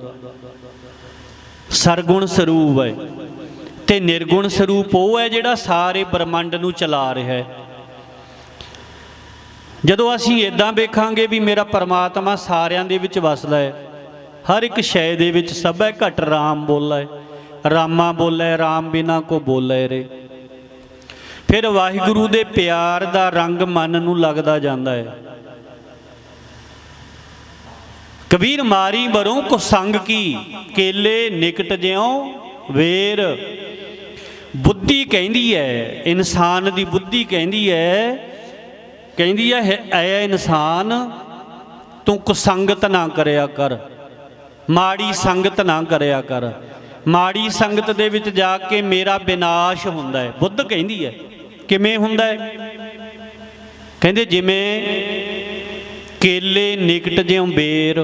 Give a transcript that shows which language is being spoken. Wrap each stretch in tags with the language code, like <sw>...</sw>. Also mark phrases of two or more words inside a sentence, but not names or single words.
<pa>ਸਰਗੁਣ ਸਰੂਪ ਹੈ ਤੇ ਨਿਰਗੁਣ ਸਰੂਪ ਵੋ ਹੈ ਜਿਹੜਾ ਸਾਰੇ ਬ੍ਰਹਿਮੰਡ ਨੂੰ ਚਲਾ ਰਿਹਾ ਹੈ। ਜਦੋਂ ਅਸੀਂ ਇਦਾਂ ਵੇਖਾਂਗੇ ਭੀ ਮੇਰਾ ਪਰਮਾਤਮਾ ਸਾਰਿਆਂ ਦੇ ਵਿੱਚ ਵੱਸਦਾ ਹੈ, ਹਰ ਏਕ ਸ਼ੈ ਦੇ ਵਿੱਚ ਸਭ ਹੈ ਘਟ ਰਾਮ ਬੋਲਾ ਹੈ, ਰਾਮਾ ਬੋਲਾ ਹੈ, ਰਾਮ ਬਿਨਾ ਕੋ ਬੋਲੇ ਰੇ। ਫਿਰ ਵਾਹਿਗੁਰੂ ਦੇ ਪਿਆਰ ਦਾ ਰੰਗ ਮਨ ਨੂੰ ਲੱਗਦਾ ਜਾਂਦਾ ਹੈ।</pa> <hi>कबीर मारी बरों को संग की, केले निकट ज्यों वेर। बुद्धि कहती है, इंसान की बुद्धि कहती है ऐ इंसान तू कुसंगत</hi> <pa>ਨਾ ਕਰਿਆ ਕਰ, ਮਾੜੀ ਸੰਗਤ ਨਾ ਕਰਿਆ ਕਰ। ਮਾੜੀ ਸੰਗਤ ਦੇ ਵਿੱਚ ਜਾਕੇ ਮੇਰਾ ਵਿਨਾਸ਼ ਹੁੰਦਾ ਹੈ।</pa> <hi>बुद्ध कहती है</hi> <pa>ਕਿਵੇਂ ਹੁੰਦਾ ਹੈ? ਕਹਿੰਦੇ ਜਿਵੇਂ</pa> <hi>केले निकट ज्यों बेर।</hi>